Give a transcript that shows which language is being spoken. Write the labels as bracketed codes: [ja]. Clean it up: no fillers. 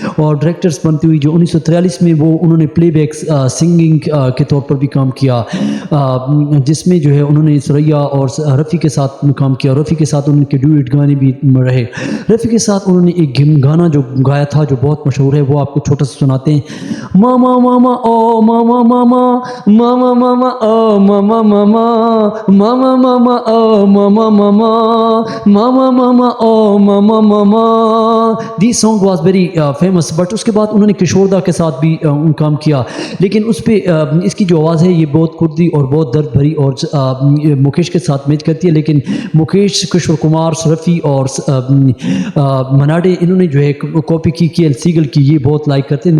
[hi] और डायरेक्टर्स बनती हुई जो 1943 में वो उन्होंने प्लेबैक सिंगिंग के तौर पर भी काम किया, जिसमें जो है उन्होंने सुरैया और रफ़ी के साथ काम किया। रफ़ी के साथ उनके ड्यूएट गाने भी रहे। रफ़ी के साथ उन्होंने एक गाना जो गाया था जो बहुत मशहूर है वो आपको छोटा सा सुनाते हैं। मामा मामा ओ मामा मामा, मामा मामा ओ मामा मामा, मामा मामा ओ मामा मामा, मामा मामा ओ मामा मामा। [en] This song was very famous. [hi] But उसके बाद उन्होंने किशोरदा के साथ भी काम किया। लेकिन उस पर इसकी जो आवाज़ है ये बहुत खुर्दी और बहुत दर्द भरी और मुकेश के साथ मैच करती है। लेकिन मुकेश, किशोर कुमार, रफ़ी और मनाडे इन्होंने जो है कॉपी की के एल सीगल की, ये बहुत लाइक करते हैं।